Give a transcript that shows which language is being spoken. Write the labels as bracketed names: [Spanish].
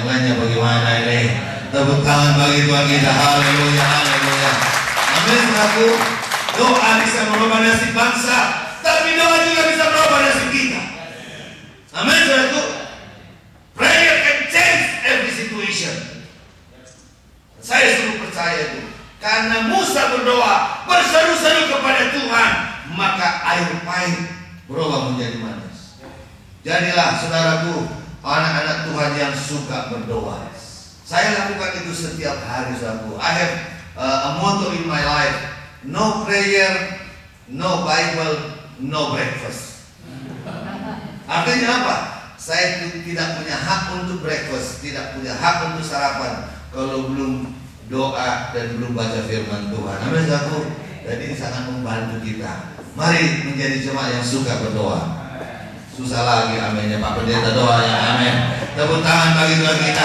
[Indonesian] Yang lainnya bagaimana ini? Tepuk tangan bagi Tuhan kita. Haleluya, haleluya. Amin saudaraku. Doa bisa merubah nasib bangsa, tapi doa juga bisa merubah nasib kita. Amin saudaraku. [English] Prayer can change every situation. [Indonesian] Saya selalu percaya itu. Karena Musa berdoa, berseru-seru kepada Tuhan, maka air pahit berubah menjadi manis. Jadilah saudaraku anak-anak Tuhan yang suka berdoa. Saya lakukan itu setiap hari saudaraku. [English] I have a motto in my life: no prayer, no Bible, no breakfast. [Indonesian] Artinya apa? Saya tidak punya hak untuk breakfast, tidak punya hak untuk sarapan kalau belum doa dan belum baca firman Tuhan. Amin saudaraku. Dan ini sangat membantu kita. Mari menjadi jemaat yang suka berdoa. Susah lagi aminnya Pak Pendeta doa ya, amin. Tepuk tangan bagi Tuhan kita.